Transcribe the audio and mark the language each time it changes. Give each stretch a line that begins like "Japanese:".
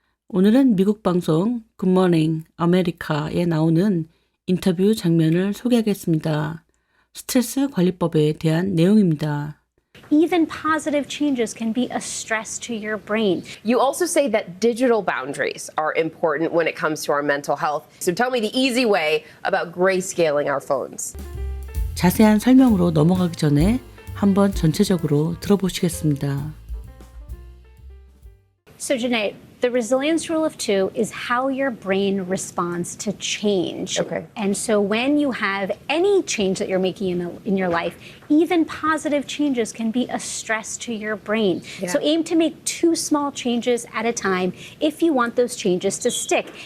Korean: 오늘은 미국 방송 굿모닝 아메리카에 나오는 인터뷰 장면을 소개하겠습니다. 스트레스 관리법에 대한 내용입니다.
English: Even positive changes can be a stress to your brain. You also say that digital boundaries are important when it comes to our mental health. So tell me the easy way about grayscaling our phones.
Korean: 자세한 설명으로 넘어가기 전에 한번 전체적으로 들어보시겠습니다.
English: So, Janae, the resilience rule of two is how your brain responds to change. Okay. And so, when you have any change that you're making in your life, even positive changes can be a stress to your brain. Yeah. So, aim to make 2 small changes at a time if you want those changes to stick.